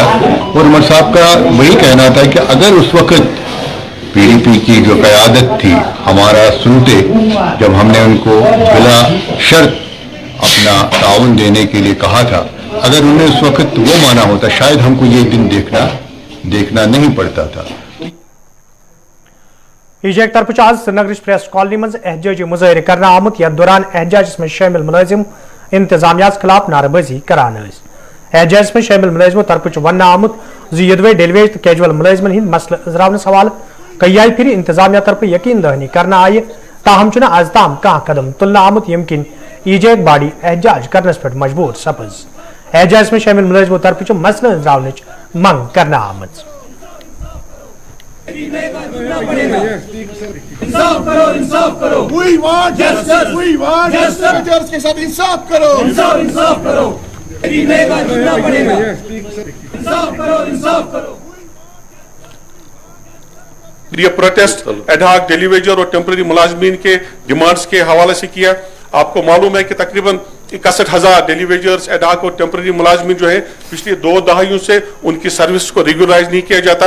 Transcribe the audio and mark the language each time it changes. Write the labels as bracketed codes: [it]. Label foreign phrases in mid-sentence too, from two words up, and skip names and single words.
[ur] اور عمر صاحب کا وہی کہنا تھا کہ اگر اس وقت PDP کی جو قیادت تھی ہمارا سنتے، جب ہم نے ان کو بلا شرط اپنا تعاون دینے کے لیے کہا تھا، اگر انہیں اس وقت وہ مانا ہوتا شاید ہم کو یہ دن دیکھنا نہیں پڑتا تھا. [ks] ईजेक तरफ आज श्रीनगर प्रेस कॉलोनी मज एहजाजी मुजाहरे करना आमुत यथ दौरान [ur] احتجاج میں شامل ملازم [ks] इंतजामिया खिलाफ नारेबाजी करान। [ur] احتجاج میں شامل ملازموں [ks] तरफ वन आमुत यदवे डेलीवेज तो कैजुअल मुलाजिमन हिंद मसल अजरावन सवाल कई फिर इंतजामिया तरफ यकीन दहानी करना आय, ताहम आज ताम कह कदम तुलना आमुत यमकिन ईजेक बाड़ी [ur] احتجاج کرنے پر مجبور [ks] सपज। [ur] احتجاج میں شامل ملازموں [ks] तरफ मसल अजरावन मंग करना आमत। [ur] انصاف کرو، انصاف کرو. [en] We want justice. We want justice [ur] کے ساتھ انصاف کرو، انصاف کرو. غریبیں کا پڑے گا۔ انصاف کرو، انصاف کرو. ये [en] protest adhoc daily-wager [ur] اور ٹیمپریری ملازمین کے ڈیمانڈز کے حوالے سے کیا. آپ کو معلوم ہے کہ تقریباً 61,000 [en] daily-wagers adhoc [ur] اور ٹیمپریری ملازمین جو ہے پچھلی 2 دہائیوں سے ان کی سروس کو ریگولرائز نہیں کیا جاتا.